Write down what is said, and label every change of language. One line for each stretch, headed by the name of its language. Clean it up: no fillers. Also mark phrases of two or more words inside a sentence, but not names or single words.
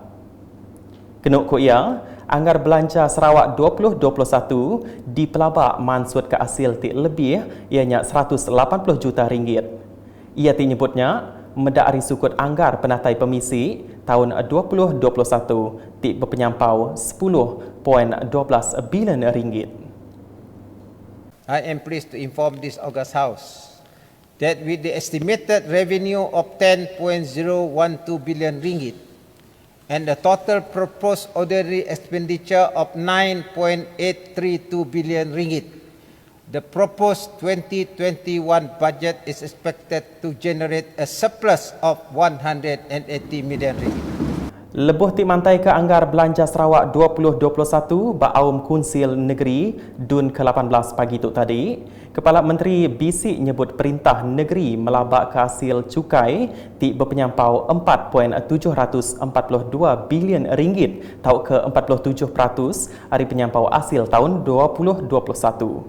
Iban: Kenuk ko ia, anggar belanja Sarawak 2021 dipelabak mansut ke hasil ti lebih ianya 180 juta ringgit. Ia ti nyebutnya medari sukut anggar penatai pemisi tahun 2021 ti berpenyampau 10.12 bilion ringgit.
English: I am pleased to inform this August House that with the estimated revenue of 10.012 billion ringgit and the total proposed ordinary expenditure of 9.832 billion ringgit, the proposed 2021 budget is expected to generate a surplus of 180 million ringgit.
Iban: Lebuh ti mantai ke anggar belanja Sarawak 2021 ba Aum Kunsil Negeri Dun ke-18 pagi tu tadi, Kepala Menteri BC nyebut Perintah Negeri melabak ke hasil cukai ti berpenyampau 4.742 bilion ringgit tau ke 47% hari penyampau hasil tahun 2021.